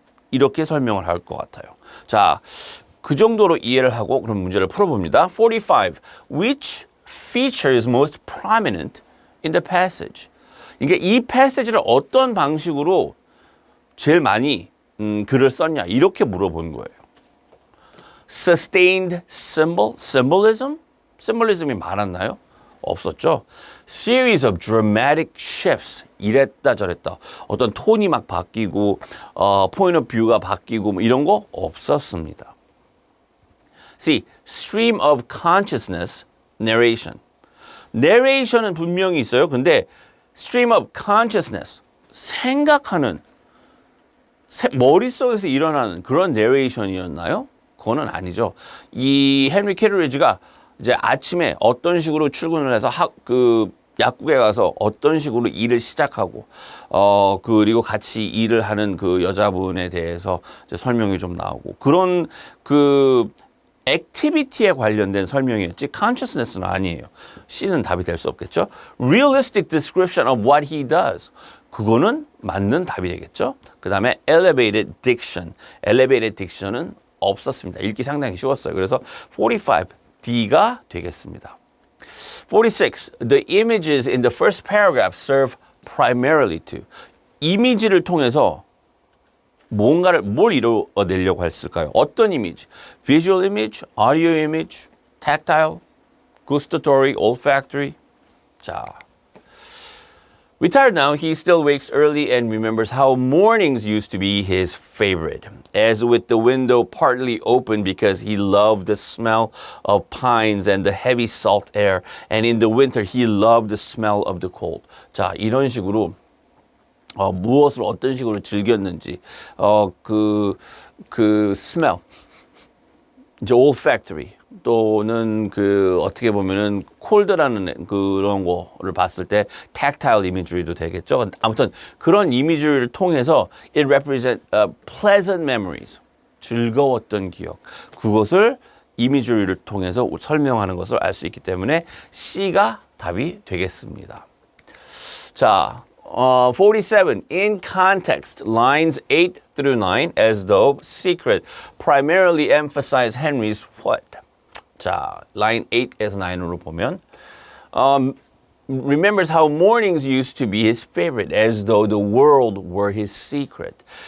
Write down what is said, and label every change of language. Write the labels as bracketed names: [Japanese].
[Korean] 이렇게 설명을 할 것 같아요. 자, 그 정도로 이해를 하고 그럼 문제를 풀어봅니다. 45. [English] Which feature is most prominent in the passage? [Korean] 이게 이 패시지를 어떤 방식으로 제일 많이 글을 썼냐 이렇게 물어본 거예요. [English] Sustained symbol, symbolism? symbolism이 [Korean] 많았나요? 없었죠. [English] Series of dramatic shifts. [Korean] 이랬다 저랬다. 어떤 톤이 막 바뀌고 point of view가 바뀌고 뭐 이런 거 없었습니다. [English] See, stream of consciousness, narration. [Korean] narration은 분명히 있어요. 근데 stream of consciousness, 생각하는 머릿속에서 일어나는 그런 narration이었나요? 그거는 아니죠. 이 헨리 캐터리지가 이제 아침에 어떤 식으로 출근을 해서 약국에 가서 어떤 식으로 일을 시작하고 그리고 같이 일을 하는 그 여자분에 대해서 이제 설명이 좀 나오고 그런 그 액티비티에 관련된 설명이었지 consciousness는 아니에요. C는 답이 될 수 없겠죠. [English] Realistic description of what he does. [Korean] 그거는 맞는 답이 되겠죠. 그 다음에 elevated diction. elevated diction은 없었습니다. 읽기 상당히 쉬웠어요. 그래서 45, D가 되겠습니다. 46. [English] The images in the first paragraph serve primarily to. [Korean] 이미지를 통해서 뭘 이루어내려고 했을까요? 어떤 이미지? [English] Visual image, audio image, tactile, gustatory, olfactory. 자, retired now, he still wakes early and remembers how mornings used to be his favorite. As with the window partly open because he loved the smell of pines and the heavy salt air. And in the winter, he loved the smell of the cold. [Korean] 자, 이런 식으로 무엇을 어떤 식으로 즐겼는지 그 smell 이제 olfactory 또는 그 어떻게 보면은 콜드라는 그런 거를 봤을 때 tactile imagery도 되겠죠. 아무튼 그런 이미지를 통해서 [English] it represent pleasant memories [Korean] 즐거웠던 기억 그것을 이미지를 통해서 설명하는 것을 알 수 있기 때문에 C가 답이 되겠습니다. 자. 47. [English] In context, lines 8 through 9, as though secret, primarily emphasize Henry's what? 자, line [Korean] 8에서 9으로 보면 [English] remembers how mornings used to be his favorite, as though the world were his secret.